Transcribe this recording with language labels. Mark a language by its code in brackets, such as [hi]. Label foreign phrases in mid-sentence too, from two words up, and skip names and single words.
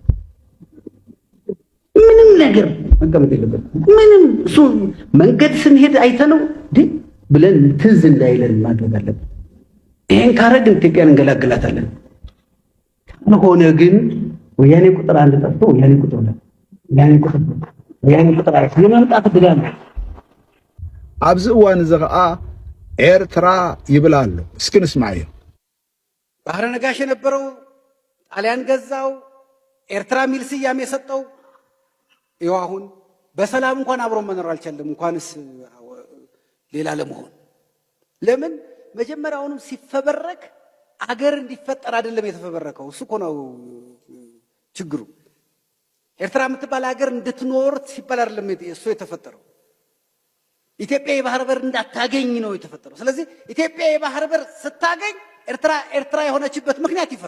[am] ምንም ነገር መቀመጥ የለበት ምንም እሱ መንገድ ስንሄድ አይተነው ብለን ትዝ እንዳይለን ማድረግ አለበት ይሄን ካረግን ኢትዮጵያን እንገላግላታለን ካልሆነ ግን ወያኔ ቁጥር 1 ጠፍቶ ወያኔ ቁጥር 2 ወያኔ ቁጥር 4 የመምጣት ድጋም [ti] ኣብዚ እዋን እዚ ከዓ ኤርትራ ይብላሉ እስኪ ንስማዕ [am] ባህረ ነጋሽ የነበረው ጣሊያን ገዛው ኤርትራ ሚል ስያሜ የሰጠው ይኸው አሁን በሰላም እንኳን አብሮ መኖር አልቻለም እንኳንስ ሌላ ለመሆን ለምን መጀመሪያውንም ሲፈበረክ አገር እንዲፈጠር አይደለም የተፈበረከው እሱ እኮ ነው ችግሩ ኤርትራ የምትባል ሀገር እንድትኖር ሲባል አይደለም እሱ የተፈጠረው ኢትዮጵያ የባህር በር እንዳታገኝ ነው የተፈጠረው ስለዚህ ኢትዮጵያ የባህር በር ስታገኝ ኤርትራ የሆነችበት ምክንያት